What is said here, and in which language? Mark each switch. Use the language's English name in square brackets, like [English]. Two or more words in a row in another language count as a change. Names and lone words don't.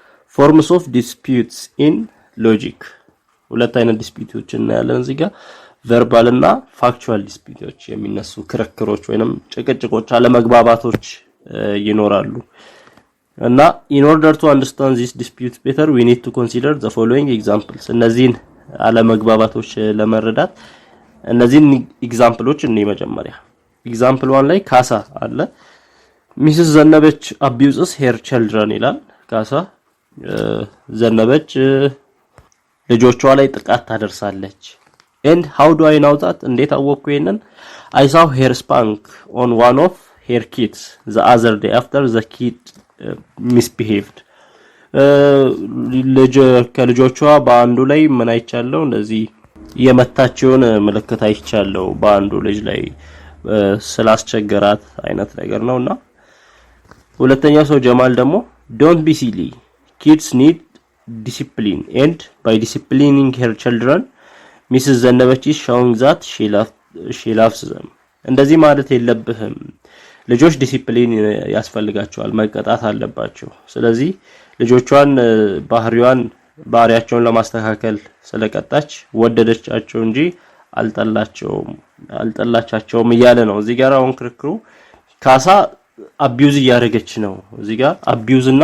[English] forms of disputes in logic [Amharic] ሁለት አይነት ዲስፒዩቶች እናያለን እዚህ ጋር verbal እና [English] factual disputes [Amharic] የሚነሱ ክርክሮች ወይንም ጭቅጭቆች አለመግባባቶች ይኖራሉ [English] እና in order to understand these disputes better we need to consider the following examples እነዚህን [Amharic] አለመግባባቶች ለመረዳት እነዚህን ኤግዛምፕሎች እንይ መጀመሪያ example 1 ላይ ካሳ አለ ሚስስ ዘነበች [English] abuses her children [Amharic] ይላል ካሳ ዘነበች ልጆቿ ላይ ጥቃት ታደርሳለች [English] and how do I know that [Amharic] እንዴት አወቅኩ ይሄንን [English] I saw her spank on one of her kids the other day after the kid misbehaved [Amharic] ከልጆቿ በአንዱ ላይ ምን አይቻለው እንደዚህ የመታቸውን ምልክት አይቻለው በአንዱ ልጅ ላይ ስላስቸገራት አይነት ነገር ነውና ሁለተኛው ሰው ጀማል ደግሞ [English] don't be silly kids need discipline and by disciplining her children Mrs. [Amharic] ዘነበች [English] is showing that she loves them [Amharic] እንደዚህ ማለት የለብህም ልጆች ዲሲፕሊን ያስፈልጋቸዋል መቀጣት አለባቸው ስለዚህ ልጆቿን ባህሪያቸውን ለማስተካከል ስለቀጣች ወደደቻቸው እንጂ አልጠላቻቸውም እያለ ነው እዚህ ጋር አሁን ክርክሩ ካሳ አቢዩዝ ያደረገች ነው እዚህ ጋር አቢዩዝ እና